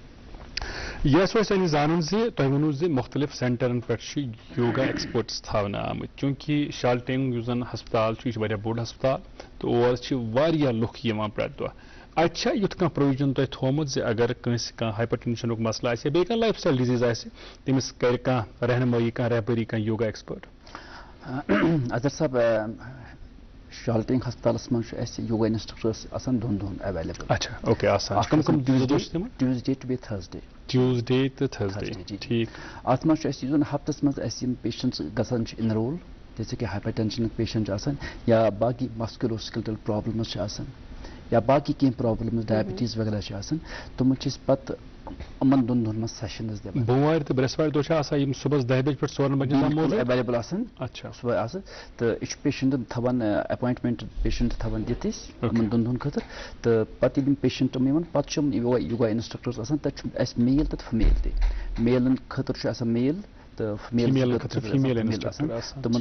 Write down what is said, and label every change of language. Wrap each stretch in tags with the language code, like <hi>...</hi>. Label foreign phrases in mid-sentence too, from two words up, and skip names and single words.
<ks>یہ سن زان تہ ونو مختلف سینٹرن پہ یوگا ایکسپرٹس تھاونہ آمت چونکہ شالٹینگ زن ہسپتال یہ بوڑ ہسپتال تو اور لُکھ پرٛٮ۪تھ دۄہ اچھا یُتھ کانٛہہ پروویژن تۄہہِ تھومُت اگر کٲنٛسہِ کانٛہہ ہایپر ٹینشنُک مسلہٕ آسہِ یا بیٚیہِ کانٛہہ</ks> <en>lifestyle disease</en> <ks>آسہِ تٔمِس کرِ کانٛہہ رہنمٲیی کانٛہہ رہبری کانٛہہ</ks> <en>yoga expert</en> <ks>اظہر صاحب شالٹینگ ہسپتالس مز یوگا انسٹرکٹرس آسان دۄن دۄہن ایویلیبل اچھا اوکے آسان ٹیوزڈے ٹو بیٚیہِ تھرسڈے ٹیوزڈے تو تھرسڈے ٹھیک اتھ مز ہفتس مز پیشنٹس گژھان انرول</ks> <ur>جیسے کہ</ur> <en>hypertension patient</en> <ks>آسان یا باقی</ks> <en>musculoskeletal problems</en> <ks>آسان یا باقی کینٛہہ پرابلمز ڈائبٹیز وغیرہ آسان تِمن چھِ أسۍ پتہٕ یِمن دۄن دۄہن منٛز سیشنز دِوان بوموارِ تہٕ برٛٮ۪سوارِ دۄہ چھِ آسان یِم صبحس 10 بجہِ پٮ۪ٹھ 4 بجے تام موٗجوٗد ایویلیبل آسان اچھا صبح آسان تہٕ یہِ چھُ پیشنٹن تھاوان اپوینٹمنٹ پیشنٹ تھاوان دِتھ أسۍ یِمن دۄن دۄہن خٲطرٕ تہٕ پتہٕ ییٚلہِ یِم پیشنٹ یِوان پتہٕ چھِ یِم</ks> <en>yoga instructors</en> <ks>آسان تتہِ چھُ اَسہِ میل تہٕ فِمیل تہِ میلن خٲطرٕ چھُ آسان میل تو تمن</ks>